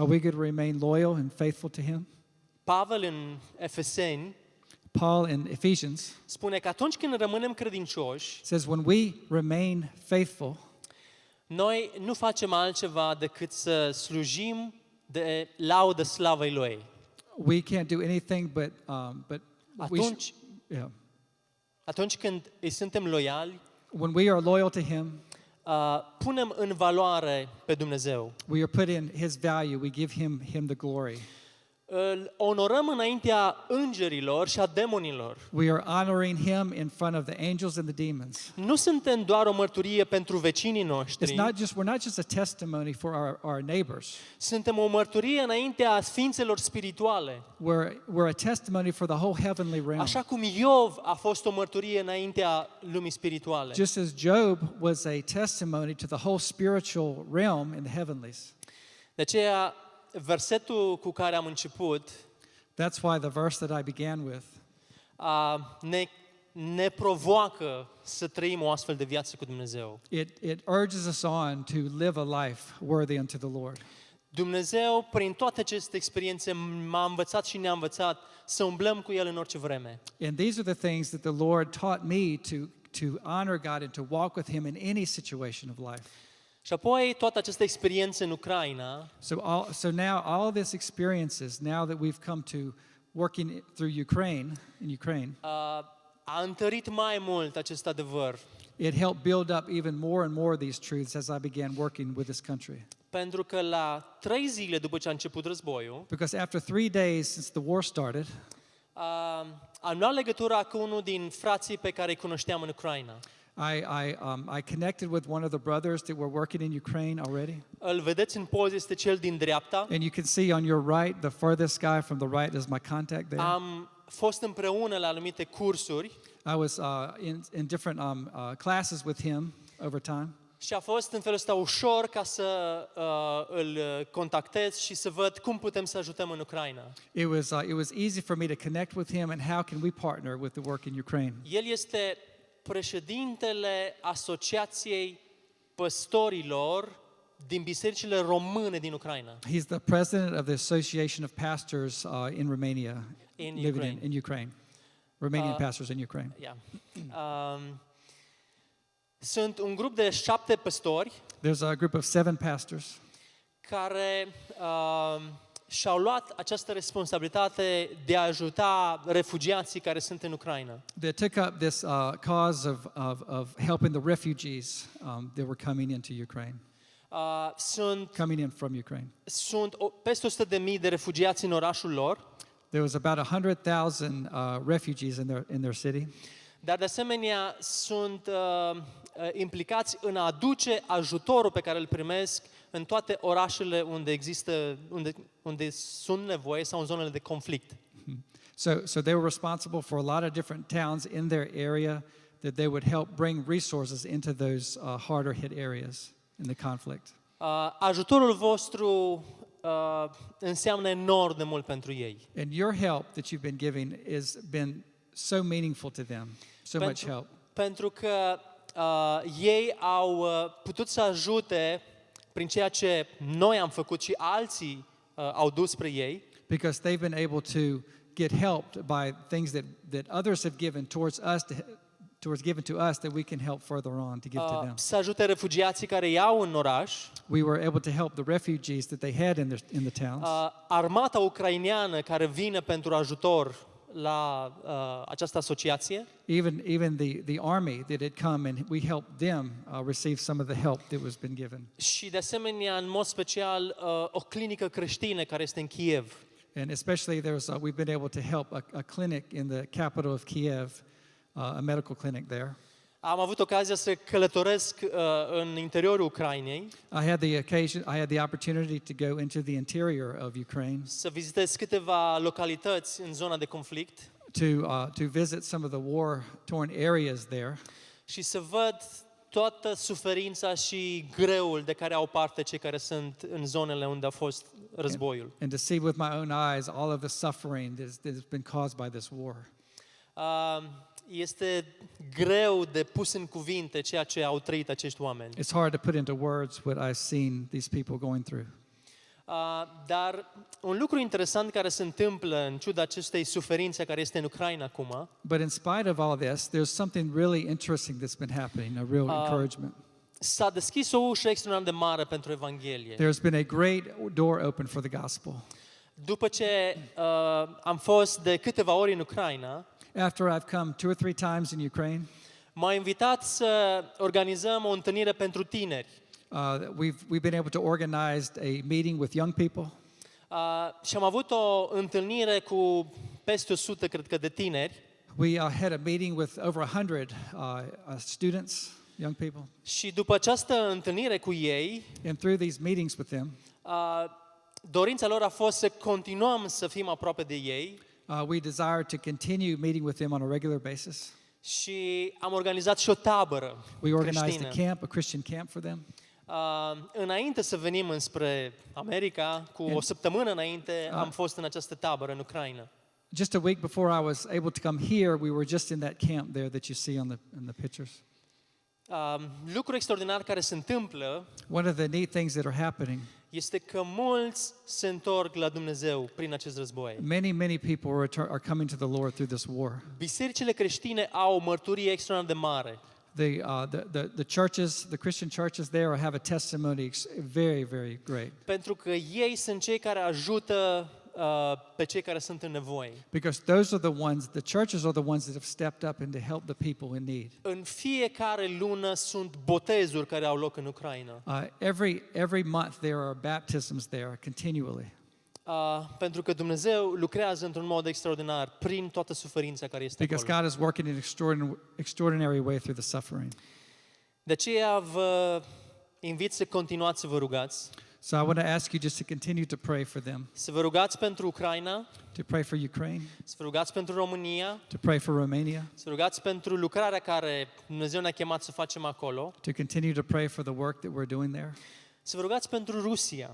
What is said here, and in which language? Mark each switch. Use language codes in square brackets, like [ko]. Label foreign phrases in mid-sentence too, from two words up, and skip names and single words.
[en] Are we going to remain loyal and faithful to Him? [ro] Pavel în Efeseni [en] Paul in Ephesians [ro] spune că atunci când rămânem credincioși, [en] says when we remain faithful, [ro] noi nu facem altceva decât să slujim de laudă slavei Lui. [en] we can't do anything but we [ro] Atunci, [en] yeah. [ro] atunci când îi suntem loiali, [en] When we are loyal to Him, [ro] punem în valoare pe Dumnezeu. [en] we are put in His value. We give Him the glory. [ro] Îl onorăm înaintea îngerilor și a demonilor. [en] We are honoring Him in front of the angels and the demons. [ro] Nu suntem doar o mărturie pentru vecinii noștri. [en] We're not just a testimony for our neighbors. [ro] Suntem o mărturie înaintea sfințelor spirituale. [en] We're a testimony for the whole heavenly realm. [ro] Așa cum Iov a fost o mărturie înaintea lumii spirituale. [en] Just as Job was a testimony to the whole spiritual realm in the heavenlies. [ro] De aceea, versetul cu care am început [en] That's why the verse that I began with [ro] ne provoacă să trăim o astfel de viață cu Dumnezeu. [en] it urges us on to live a life worthy unto the Lord. [ro] Dumnezeu, prin toate aceste experiențe, m-a învățat și ne-a învățat să umblăm cu El în orice vreme. [en] And these are the things that the Lord taught me to honor God and to walk with Him in any situation of life. [ro] Și apoi toată această experiență în Ucraina [en] So now all these experiences, now that we've come to working through Ukraine, [ro] a întărit mai mult acest adevăr. [en] it helped build up even more and more these truths as I began working with this country. [ro] Pentru că la 3 zile după ce a început războiul, [en] Because after 3 days since the war started, [ro] am luat legătura cu unul din frații pe care îi cunoșteam în Ucraina. [en] I connected with one of the brothers that were working in Ukraine already. [ro] Îl vedeți în poză, este cel din dreapta. [en] And you can see on your right, the furthest guy from the right is my contact there. [ro] Am fost împreună la anumite cursuri [en] I was in different classes with him over time. [ro] și a fost în felul ăsta ușor ca să îl contactez și să văd cum putem să ajutăm în Ucraina. [en] It was easy for me to connect with him and how can we partner with the work in Ukraine. [ro] El este președintele Asociației Păstorilor din bisericile române din Ucraina. [en] He's the president of the Association of Pastors in Romania, living Ukraine. in Ukraine. Romanian pastors in Ukraine. Yeah. [ro] Sunt un grup de 7 păstori [en] There's a group of 7 pastors [ro] care și-au luat această responsabilitate de a ajuta refugiații care sunt în Ucraina. [en] that took up this cause of helping the refugees that were coming into Ukraine, coming in from Ukraine. [ro] Sunt peste 100.000 de refugiați în orașul lor, [en] There was about 100,000 refugees in their city. [ro] dar de asemenea sunt implicați în a aduce ajutorul pe care îl primesc în toate orașele unde sunt nevoie sau în zonele de conflict. [en] So they were responsible for a lot of different towns in their area that they would help bring resources into those harder hit areas in the conflict. [ro] Ajutorul vostru înseamnă enorm de mult pentru ei. [en] And your help that you've been giving has been so meaningful to them, so much help. [ro] Pentru că ei au putut să ajute prin ceea ce noi am făcut și alții au dus spre ei. [en] Because they've been able to get helped by things that others have given towards us that we can help further on to give to them. [ro] Să ajute refugiații care iau în oraș. [en] We were able to help the refugees that they had in the towns. [ro] Armata ucraineană care vine pentru ajutor la această asociație. [en] Even the army that had come, and we helped them receive some of the help that was been given. [ro] Și de asemenea, în mod special, o clinică creștină care este în Kiev. [en] And especially we've been able to help a clinic in the capital of Kiev, a medical clinic there. [ro] Am avut ocazia să călătoresc în interiorul Ucrainei. [en] I had the opportunity to go into the interior of Ukraine [ro] Să vizitez câteva localități în zona de conflict [en] to visit some of the war-torn areas there. [ro] și să văd toată suferința și greul de care au parte cei care sunt în zonele unde a fost războiul. [en] And to see with my own eyes all of the suffering that has been caused by this war. [ro] Este greu de pus în cuvinte ceea ce au trăit acești oameni. [en] It's hard to put into words what I've seen these people going through. [ro] Dar un lucru interesant care se întâmplă în ciuda acestei suferințe care este în Ucraina acum, [en] But in spite of all this, there's something really interesting that's been happening, a real encouragement. [ro] s-a deschis o ușă extraordinar de mare pentru Evanghelie. [en] There's been a great door open for the gospel. [ro] După ce am fost de câteva ori în Ucraina, [en] After I've come 2 or 3 times in Ukraine, [ro] m-a invitat să organizăm o întâlnire pentru tineri. [en] we've been able to organize a meeting with young people. [ro] Și am avut o întâlnire cu peste 100, cred că, de tineri. [en] We had a meeting with over 100 students, young people. [ro] Și după această întâlnire cu ei, [en] And through these meetings with them, [ro] dorința lor a fost să continuăm să fim aproape de ei. [en] we desire to continue meeting with them on a regular basis. [ro] Și am organizat și o tabără [en] We organized [ro] creștină. [en] a Christian camp for them. [ro] Înainte să venim înspre America, cu o săptămână înainte, am fost în această tabără în Ucraina. [en] Just a week before I was able to come here, we were just in that camp there that you see in the pictures. [ro] Lucru extraordinar care se întâmplă [en] One of the neat things that are happening, [ro] este că mulți se întorc la Dumnezeu prin acest război. [en] many people are coming to the Lord through this war. [ro] Bisericile creștine au o mărturie extraordinar de mare. [en] The churches, the Christian churches there have a testimony very, very great. [ro] Pentru că ei sunt cei care ajută pe cei care sunt în nevoie. [en] Because the churches are the ones that have stepped up and to help the people in need. [ro] În fiecare lună sunt botezuri care au loc în Ucraina. [en] Every month there are baptisms there continually. [ro] Pentru că Dumnezeu lucrează într-un mod extraordinar prin toată suferința care este [en] Because [ro] acolo. [en] God is working in an extraordinary way through the suffering. [ro] De aceea vă invit să continuați să vă rugați. [en] So I want to ask you just to continue to pray for them, [ro] Să vă rugați pentru Ucraina, [en] to pray for Ukraine, [ro] să vă rugați pentru România, [en] to pray for Romania, [ro] să vă rugați pentru lucrarea care Dumnezeu ne-a chemat să facem acolo, [en] to continue to pray for the work that we're doing there, [ro] să vă rugați pentru Rusia.